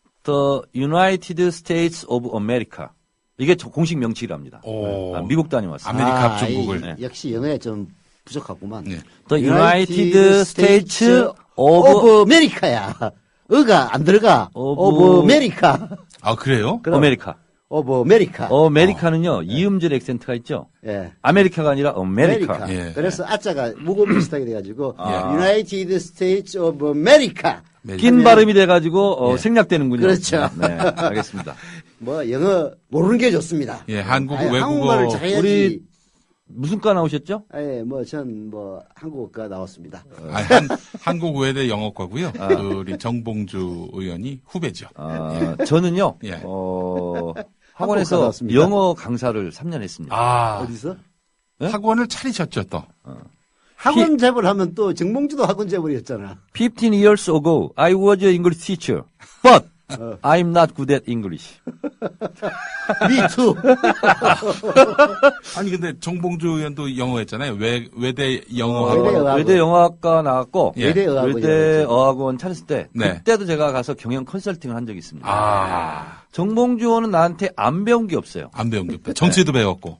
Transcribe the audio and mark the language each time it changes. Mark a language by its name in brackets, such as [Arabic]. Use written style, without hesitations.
[English] The United States of America. [Korean] 이게 공식 명칭이랍니다. 미국 다녀왔어요. 아메리카 합중국을. 네. 역시 영어에 좀 부족하구만. 네. [English] The United States of America야. [Korean] 어가 안 들어가. [English] of America. [Korean] 아, 그래요? 아메리카. [English] of America. [Korean] 아메리카는요, 이음절 액센트가 있죠? 예. 아메리카가 아니라 아메리카. 예. 그래서 아자가 무거운 비슷하게 돼가지고, [English] United States of America. [Korean] 낀 발음이 돼가지고, 생략되는군요. 그렇죠. 네, 알겠습니다. 뭐, 영어 모르는 게 좋습니다. 예, 한국어, 외국어. 한국말을 잘해야지. 우리, 무슨 과 나오셨죠? 예, 전 한국어과 나왔습니다. 한국 외대 영어과고요. 우리 정봉주 의원이 후배죠. 저는요, 예. 학원에서 영어 강사를 3년 했습니다. 어디서? 네? 학원을 차리셨죠, 또. 학원 재벌 하면 또 정봉주도 학원 재벌이었잖아. [English] 15 years ago, I was an English teacher, but I'm not good at English. Me too. [Korean] 아니, 근데 정봉주 의원도 영어 했잖아요. 외대 영어학원. 외대 영어학과 나왔고, 예. 외대 어학원 차렸을 때, 네. 그때도 제가 가서 경영 컨설팅을 한 적이 있습니다. 정봉주 의원은 나한테 안 배운 게 없어요. 안 배운 게 없다. 정치도 배웠고.